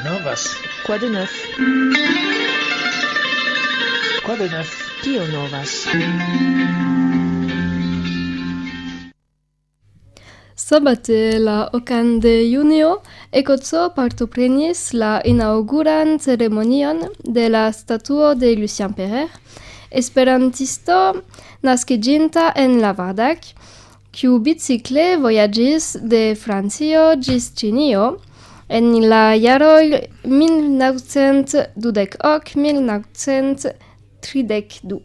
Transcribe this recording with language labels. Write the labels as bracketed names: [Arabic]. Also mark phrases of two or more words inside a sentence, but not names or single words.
[Esperanto] novas? [French] Quoi de neuf? Quoi de neuf? [Esperanto] Kio novas? Sabate la 2 de junio, Ekotso partoprenis la inauguran ceremonion de la statuo de Lucien Perrer, esperantisto naskiĝinta en Lavardak, kiu bicikle vojaĝis de Francio ĝis Ĉinio en la jaroj 1922-1932.